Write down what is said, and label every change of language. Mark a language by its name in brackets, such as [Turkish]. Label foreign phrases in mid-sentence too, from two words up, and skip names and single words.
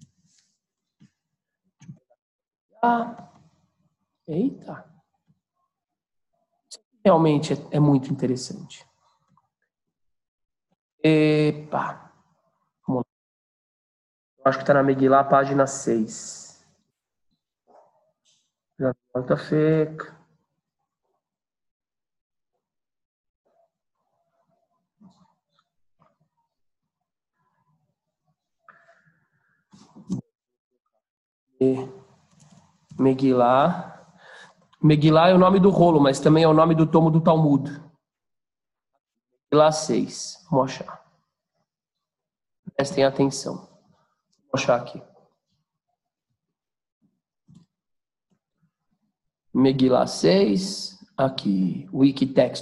[Portuguese] Eita. Realmente é muito interessante. Epa. Vamos lá. Eu acho que está na Megillah, página 6. Já volta feca. Megillah. Megillah é o nome do rolo, mas também é o nome do tomo do Talmud. Megillah 6. Vamos achar. Prestem atenção. Vou achar aqui. Megillah 6. Aqui. Wikitext.